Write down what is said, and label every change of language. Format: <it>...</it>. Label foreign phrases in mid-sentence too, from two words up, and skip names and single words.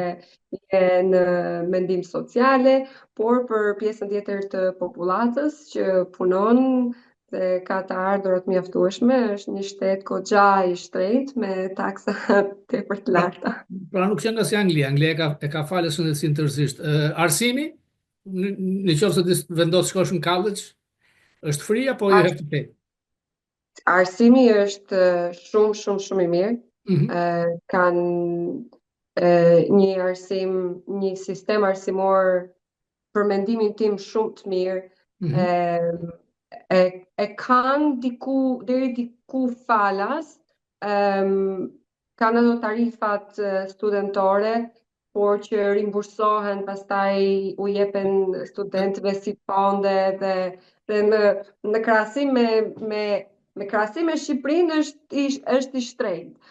<sq>je në mendim sociale, por për pjesën tjetër të popullatës që punon dhe ka të ardhurat mjaftueshme, është një shtet goxha i shtrenjtë me taksa tepër të Pra, larta. pra nuk që nga si Anglia, Anglia e ka falë shëndetësinë tërësisht. Arsimi, në qoftë se vendos shkosh në college, është free apo</sq> <en>you have to pay?</en> <sq>Arsimi është shumë shumë shumë i mirë. Mhm. Kanë një arsim, një sistem arsimor për mendimin tim shumë të mirë. Mhm. E, e kanë diku deri diku falas, kanë ato tarifat studentore, por që rimbursohen pastaj u jepen studentëve si fonde dhe në krahasim me krahasim me Shqipërinë është i shtrenjtë.</sq>